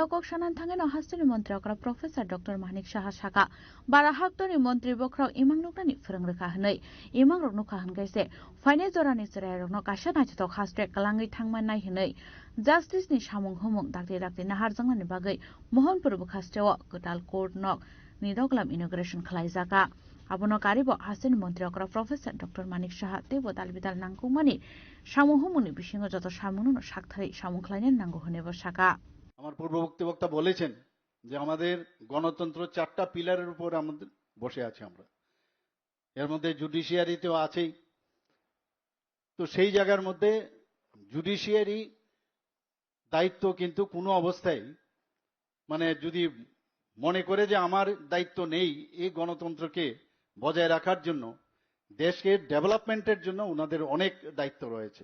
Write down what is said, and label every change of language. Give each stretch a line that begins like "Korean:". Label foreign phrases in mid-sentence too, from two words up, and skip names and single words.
Kok Borok: कक सानान थाङेनो हास्तिनि मन्त्री अक्रा प्रोफेसर डक्टर मानिक साहा साका बारा हाक्तनि मन्त्री बख्राव इमां नुकनानि फोरोंरेखा हनै इमां रक नुखा हनगाइसे फाइने जरानि सरायरकनो काशा नायथाव हास्ट्रे कलाङै थांमान नाय हनै जास्टिसनि सामुं हुमुं दाक्ति दाक्ति नाहारजांनानि बागै मोहनपुर बुखास्ट्रेव गटाल कोर्ट नक निदगलाम इनोग्रेशन खालायजाका आबनो कारिब हासिन मन्त्री अक्रा प्रोफेसर डक्टर मानिक साहा तेबो दालबिदाल नांगौमानि सामुहुमुनि बिसिङो যত सामुनुनो साकथारि सामुखलायनो नांगौ हनेबो साका।
Bangla: আমার পূর্ববর্তী বক্তা বলেছেন যে আমাদের গণতন্ত্র 4টা পিলারের উপর আমাদের বসে আছে আমরা, এর মধ্যে জুডিশিয়ারিতেও আছেই। তো সেই জায়গার মধ্যে জুডিশিয়ারি দায়িত্ব কিন্তু কোনো অবস্থায় মানে যদি মনে করে যে আমার দায়িত্ব নেই এই গণতন্ত্রকে বজায় রাখার জন্য, দেশকে ডেভেলপমেন্টের জন্য ওনাদের অনেক দায়িত্ব রয়েছে।